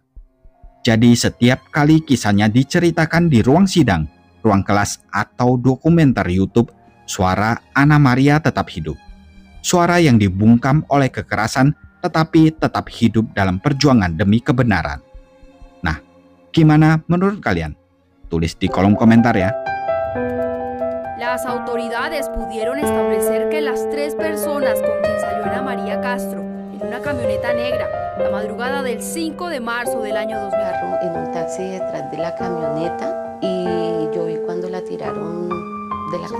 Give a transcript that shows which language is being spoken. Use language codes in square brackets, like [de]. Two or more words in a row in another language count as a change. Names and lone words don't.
[id] Jadi setiap kali kisahnya diceritakan di ruang sidang, ruang kelas, atau dokumenter YouTube, suara Anna Maria tetap hidup. Suara yang dibungkam oleh kekerasan tetapi tetap hidup dalam perjuangan demi kebenaran. Nah, gimana menurut kalian? Tulis di kolom komentar ya. [es] Las autoridades pudieron establecer que las 3 personas con quien salió Ana María Castro en una camioneta negra la madrugada del 5 de marzo del año 2000. En un taxi detrás de la camioneta y yo vi cuando la tiraron de la...